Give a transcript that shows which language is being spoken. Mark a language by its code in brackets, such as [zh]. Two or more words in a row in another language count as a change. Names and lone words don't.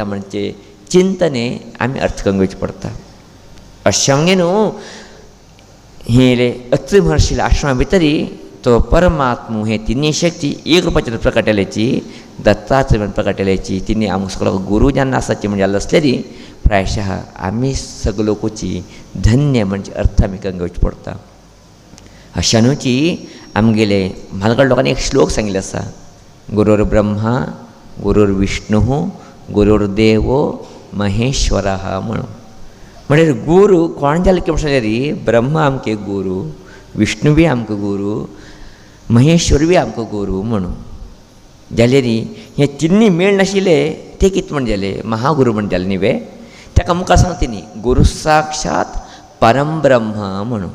[kok] म्हणजे चिंतने आमी अर्थ करून घेवचें पडटा. अशें न्हू, हे अत्रेय महर्शीले आश्रमा भितरी तो परमात्मा हे तिनी शक्ती एक रुपाचेर प्रकट जाल्याची, दत्तात्रेय प्रकट जाल्याची. तिनी आमकां सगळो गुरू जेन्ना आसाची म्हणजे जाल्लो आसलेली प्रायशः आमी सगळोकुची धन्य म्हणजे अर्थ आमी करून घेवचें पडटा. अशानूची आमगेले म्हालगड लोकांनी एक श्लोक सांगिल्लो आसा, [sa] गुरुर् ब्रह्मा गुरुर् विष्णू गुरुर्देव महेश्वरः म्हणून. [kok] म्हणजे गुरू कोण जालें की म्हणल्यार ब्रह्मा आमगे गुरू, विष्णू बी आमकां गुरू, महेश्वर बी आमकां गुरू म्हणून. जाल्यार हे तिनी मेळ नाशिल्ले ते कितें म्हण जालें, महागुरू म्हण जालें न्ही. ताका मुखार सांगता तेणी गुरू साक्षात परमब्रह्म म्हणून.